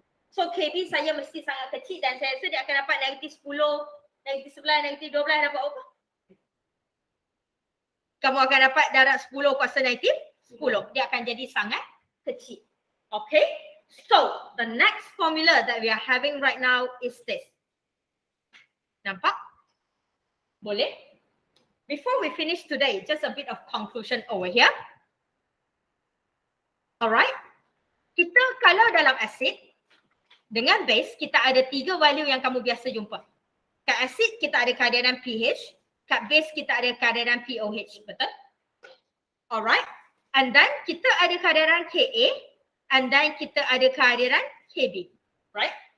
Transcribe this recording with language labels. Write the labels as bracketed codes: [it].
[ms] So Kb saya mesti sangat kecil dan saya rasa dia akan dapat negatif 10, negatif 11, negatif 12 dapat apa? Kamu akan dapat darab 10 kuasa negatif 10. Dia akan jadi sangat kecil. [en] Okay? So, the next formula that we are having right now is this. [ms] Nampak? Boleh? [en] Before we finish today, just a bit of conclusion over here. Alright? [ms] Kita kalau dalam asid, dengan base, kita ada 3 value yang kamu biasa jumpa. Kat asid, kita ada keadaan pH. Kat base, kita ada keadaan pOH. Betul? [en] Alright? And then, [ms] kita ada keadaan Ka. And then, kita ada keadaan Kb. [en] Right?